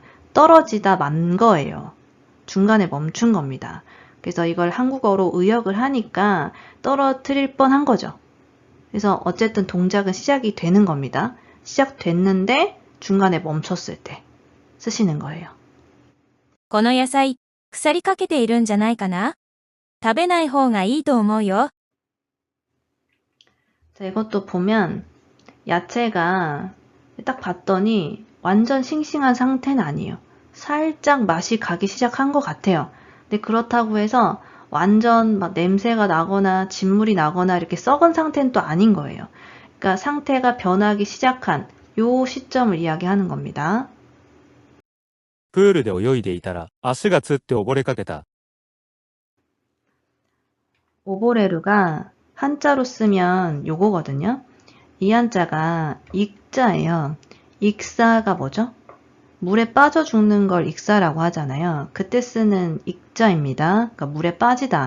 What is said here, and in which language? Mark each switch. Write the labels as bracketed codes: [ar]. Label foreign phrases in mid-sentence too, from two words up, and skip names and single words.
[ko] 떨어지다 만 거예요. 중간에 멈춘 겁니다. 그래서 이걸 한국어로 의역을 하니까 떨어뜨릴 뻔한 거죠. 그래서 어쨌든 동작은 시작이 되는 겁니다. 시작됐는데 중간에 멈췄을 때 쓰시는 거예요. [ja] この野菜、腐りかけているんじゃないかな？食べない方がいいと思うよ。 [ko] 자, 이것도 보면 야채가 딱 봤더니 완전 싱싱한 상태는 아니에요. 살짝 맛이 가기 시작한 것 같아요. 근데 그렇다고 해서 완전 막 냄새가 나거나 진물이 나거나 이렇게 썩은 상태는 또 아닌 거예요. 그러니까 상태가 변하기 시작한 요 시점을 이야기하는 겁니다. [ja] プールで泳いでいたら足がつって溺れかけた。 [ko] 오보레루가 한자로 쓰면 요거거든요. 이 한자가 익자예요. 익사가 뭐죠? 물에 빠져 죽는 걸 익사라고 하잖아요. 그때 쓰는 익자입니다. 그러니까 물에 빠지다.